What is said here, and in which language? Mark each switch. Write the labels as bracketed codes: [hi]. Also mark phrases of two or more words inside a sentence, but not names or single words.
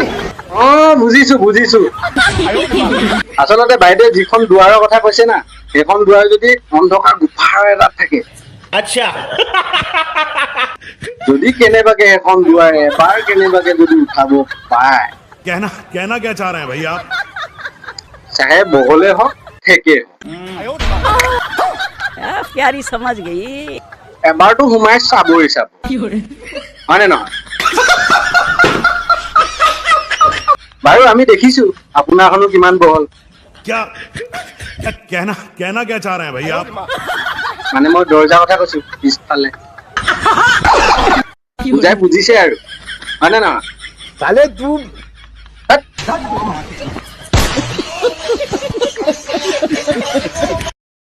[as] বুজিছো আচলতে বাইদেৱে যিখন দুৱাৰৰ কথা কৈছে না, সেইখন দুৱাৰ যদি অন্ধকাৰ গুফাৰ এটাত থাকে, যদি কেনেবাকে এখন দুৱাৰ এবাৰ কেনেবাকে যদি উঠাব পায়, [hi] कहना क्या चाह रहे हैं भैया आप? [as] চাহে বহলে হওক ঠেকে হওক, [hi] प्यारी समझ गई। [as] এবাৰতো সোমাই চাবই চাব, হয়নে নহয়? বাৰু আমি দেখিছো আপোনাৰখনো কিমান বহল। [hi] क्या कहना क्या चाह रहे हैं भैया आप? [as] মানে মই দৰ্জাৰ কথা কৈছো পিছফালে। বুজাই বুজিছে আৰু হয়নে নহয়? [hi] साले तू [as] হেৎ।